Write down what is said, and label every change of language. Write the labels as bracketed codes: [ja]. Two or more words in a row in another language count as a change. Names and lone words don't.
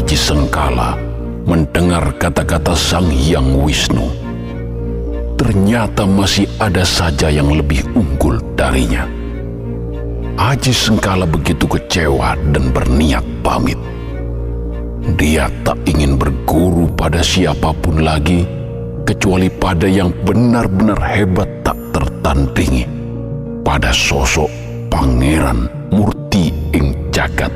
[id] Sengkala mendengar kata-kata Sang Hyang Wisnu, ternyata masih ada saja yang lebih unggul darinya. Aji Sengkala begitu kecewa dan berniat pamit. Dia tak ingin berguru pada siapapun lagi, kecuali pada yang benar-benar hebat tak tertandingi, pada sosok Pangeran Murti ing Jagat.